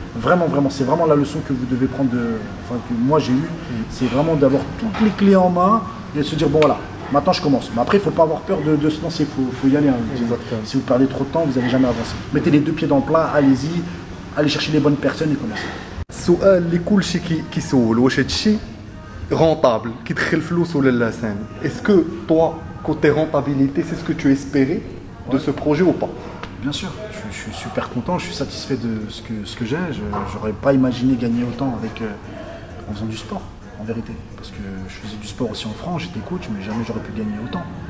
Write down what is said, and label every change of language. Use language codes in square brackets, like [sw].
[fr] Vraiment, c'est vraiment la leçon que vous devez prendre, que moi j'ai eu. C'est vraiment d'avoir toutes les clés en main et de se dire bon voilà. Maintenant je commence. Mais après il ne faut pas avoir peur de se lancer, il faut y aller. Si vous perdez trop de temps, vous n'allez jamais avancer. Mettez les 2 pieds dans le plat, allez-y, allez chercher les bonnes personnes et commencez. [ar] السؤال اللي كلشي كيسول واش هادشي rentable كيدخل فلوس ولا لا سامي. [fr] Est-ce que toi côté rentabilité, c'est ce que tu espérais de ce projet ou pas? Bien sûr, je suis super content, je suis satisfait de ce que j'ai. Je n'aurais pas imaginé gagner autant en faisant du sport. En vérité, parce que je faisais du sport aussi en France, j'étais coach, mais jamais j'aurais pu gagner autant.